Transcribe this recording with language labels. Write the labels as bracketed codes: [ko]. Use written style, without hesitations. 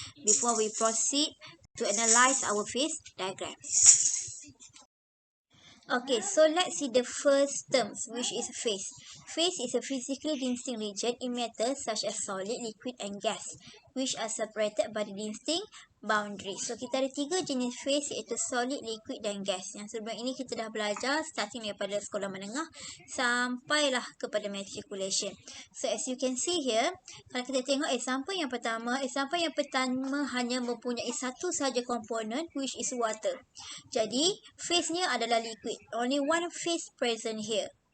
[en] Before we proceed to analyze our phase diagram. Okay, so let's see the first terms, which is phase. Phase is a physically distinct region in matter such as solid, liquid and gas, which are separated by the distinct boundaries. [ms] So kita ada tiga jenis phase, iaitu solid, liquid dan gas. Yang sebelum ini kita dah belajar starting daripada sekolah menengah sampailah kepada matriculation. [en] So as you can see here, [ms] kalau kita tengok example yang pertama hanya mempunyai satu sahaja komponen, [en] which is water. [ms] Jadi phase-nya adalah liquid. [en] Only one phase present here.